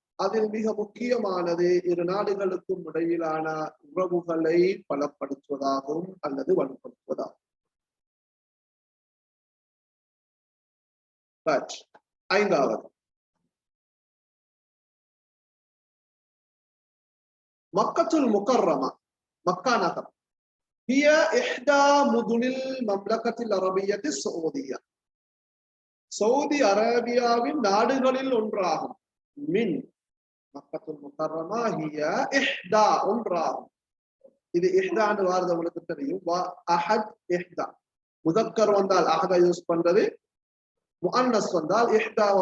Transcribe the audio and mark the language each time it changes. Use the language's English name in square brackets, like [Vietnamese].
[Tamil] அதில் மிக முக்கியமானது 2 நாடுகளுக்கும் இடையிலான உறவுகளை பலப்படுத்துவதாகவும் அல்லது வலுப்படுத்துவதாகும். ஐந்தாவது, மக்கத்துல் முகர்ரமா, மக்கா நகரம். [Arabic] هي إحدى مدن المملكة العربية السعودية. [Tamil] சவுதி அரேபியாவின் நாடுகளில் ஒன்றாகும். [Arabic] மின் மக்கத்துல் முகர்ரமா ஹிய இஹ்தா [Tamil] ஒன்றாகும். இது இஹ்தான்னு வார்த்தை உங்களுக்கு தெரியும். அஹத் இஹ்தா. முதக்கர் வந்தால் அஹத யூஸ் பண்றது, முஅன்னஸ் வந்தால் இஹ்தா.